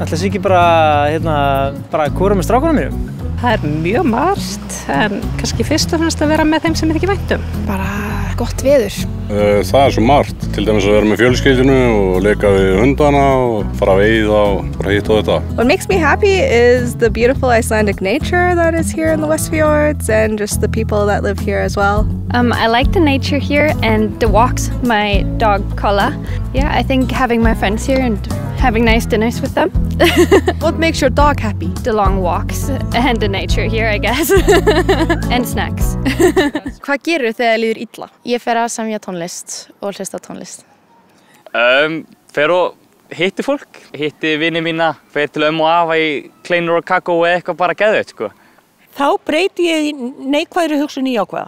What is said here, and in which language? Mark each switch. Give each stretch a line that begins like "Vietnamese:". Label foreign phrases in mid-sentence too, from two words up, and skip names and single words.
Icelandic: Ætli sé ekki bara, bara kúra með strákunum mínum? Það mjög margt, en kannski fyrst og fremst að vera með þeim sem ekki væntum. Bara gott veður. Það svo margt, til dæmis að vera með fjölskyldinu og leka við hundana og fara að veiða og bara hitt og þetta.
English: What makes me happy is the beautiful Icelandic nature that is here in the Westfjords and just the people that live here as well. I like the nature here and the walks. My dog Kolla. Yeah, I think having my friends here and having nice dinners with them. What makes your dog happy? The long walks and the nature here, I guess. And snacks.
Icelandic: Hvað gerur þegar þér líður illa? Ég fer að semja tónlist og hlusta á tónlist. Fer og hitti fólk, hitti vini mína, fer til og afa í kleinur og kakó eða eitthvað bara geðveikt, sko. Þá breyti ég neikvæðri hugsun í jákvæða.